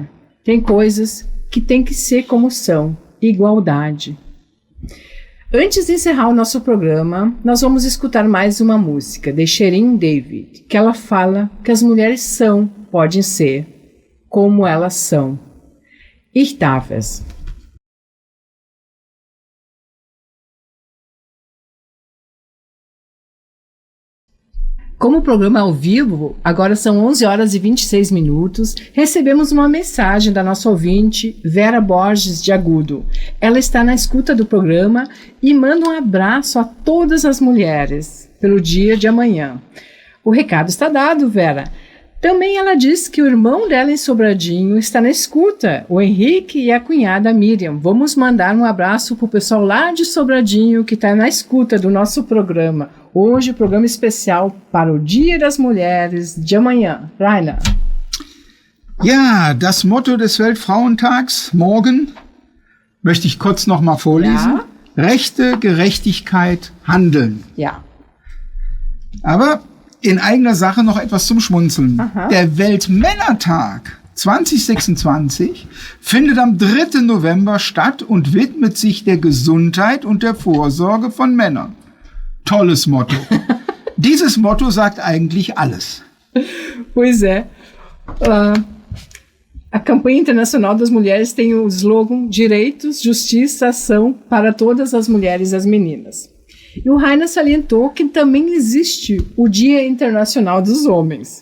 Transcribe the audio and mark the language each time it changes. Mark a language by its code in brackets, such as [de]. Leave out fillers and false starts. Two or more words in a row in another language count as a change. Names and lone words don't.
[pt] Tem coisas que têm que ser como são, igualdade. Antes de encerrar o nosso programa, nós vamos escutar mais uma música de Shirin David, que ela fala que as mulheres podem ser, como elas são. [de] Ich darf es. [pt] Como o programa é ao vivo, agora são 11 horas e 26 minutos, recebemos uma mensagem da nossa ouvinte, Vera Borges de Agudo. Ela está na escuta do programa e manda um abraço a todas as mulheres pelo dia de amanhã. O recado está dado, Vera. Também ela diz que o irmão dela em Sobradinho está na escuta, o Henrique e a cunhada Miriam. Vamos mandar um abraço para o pessoal lá de Sobradinho que está na escuta do nosso programa. Hoje, programa especial para o Dia das Mulheres de amanhã. Rainer. [de] Ja, das Motto des Weltfrauentags morgen möchte ich kurz noch mal vorlesen. Ja. Rechte, Gerechtigkeit, Handeln. Ja. Aber in eigener Sache noch etwas zum Schmunzeln. Aha. Der Weltmännertag 2026 findet am 3. November statt und widmet sich der Gesundheit und der Vorsorge von Männern. Tolles Motto. Dieses Motto sagt eigentlich alles. [pt] Pois é. A campanha internacional das mulheres tem o slogan Direitos, Justiça, Ação para todas as mulheres e as meninas. E o Rainer salientou que também existe o Dia Internacional dos Homens.